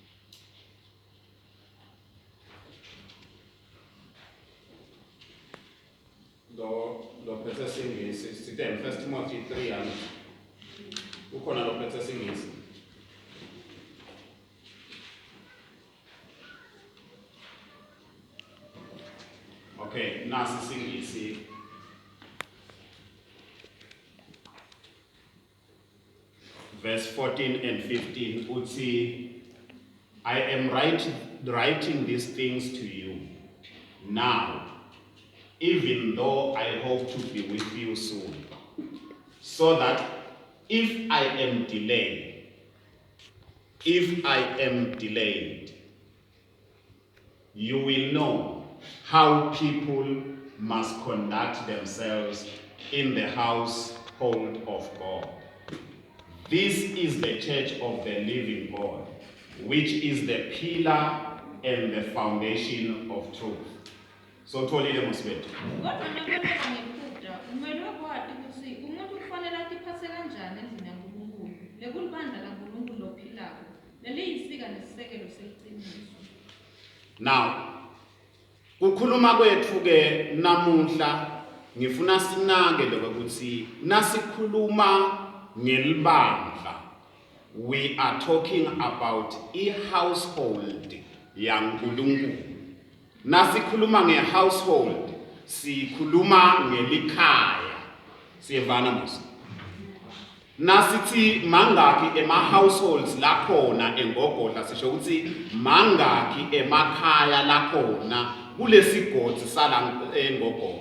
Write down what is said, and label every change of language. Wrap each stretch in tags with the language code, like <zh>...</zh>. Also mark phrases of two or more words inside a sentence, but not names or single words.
<ss>lo phethe singisi sithi 1 Timothy 3 ukhona lo phethe singisi okay nasi singisi</ss> <en>verse 14 and 15 uthi I am writing these things to you now even though I hope to be with you soon so that if I am delayed you will know how people must conduct themselves in the household of God. This is the church of the living God, which is the pillar and the foundation of truth.</en> <ss>So tholile mosibethu. Kodwa nakweleka ngekudla kumele wakwati ukuthi umuntu kufanele atiphatse kanjani endlini yaNkulunkulu lekulibandla laNkulunkulu lophilako leliyisika nesisekelo seqiniso. Now kukhuluma kwethu ke namuhla ngifuna sinake lokuthi nasikhuluma ngelibandla</ss> <en>we are talking about</en> <ss>i-household yaNkulunkulu nasikhuluma nge-household sikhuluma ngelikhaya siyevana mos nasithi mangaki ema-households lakhona engogodla sisho ukuthi mangaki emakhaya lakhona kulesigodi sala engogodla</ss>